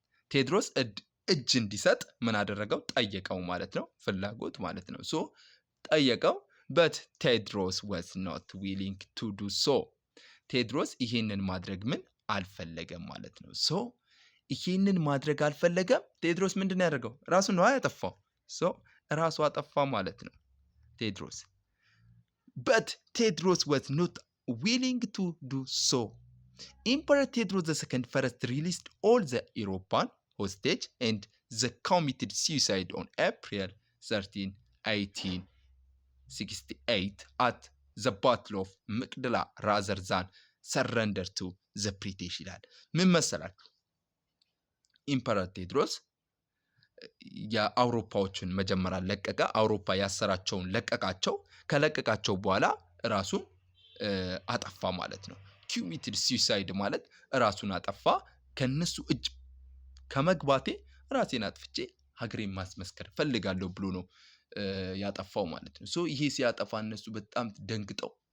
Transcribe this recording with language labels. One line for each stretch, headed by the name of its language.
Amharic: ቴዎድሮስ እጅ እንዲሰጥ ምን አደረገው? ጠየቀው ማለት ነው። ፍላጎት ማለት ነው። so ጠየቀው።
English: but ቴዎድሮስ was not willing to do so።
Amharic: ቴዎድሮስ ይሄንን ማድረግ ምን አልፈለገም ማለት ነው። so ይሄንን ማድረግ አልፈለገም። ቴዎድሮስ ምንድን ነው ያደረገው? ራሱ ነው ያጠፋው። so ራሱ አጠፋ ማለት ነው ቴዎድሮስ።
English: but ቴዎድሮስ was not willing to do so። Emperor ቴዎድሮስ II first released all the European hostage and the committed suicide on April 13 1868 at the battle of መቅደላ rather than surrender to the British
Amharic: ይላል። ምን መሰላችሁ? ኢምፐረር ቴዎድሮስ የአውሮፓዎችን መጀመሪያ ለቀቀ። አውሮፓ ያሰራቸውን ለቀቃቸው። ከለቀቃቸው በኋላ ራሱን አጠፋ ማለት ነው። ኮሚትድ ሱሳይድ ማለት ራሱን አጠፋ። ከነሱ እጅ ከመግባቴ ራሴን አጥፍቼ ሀገሬን ማስመስከር ፈልጋለሁ ብሎ ነው ያጠፋው ማለት ነው። ሶ ይሄ ሲያጠፋ እነሱ በጣም ደንግጠው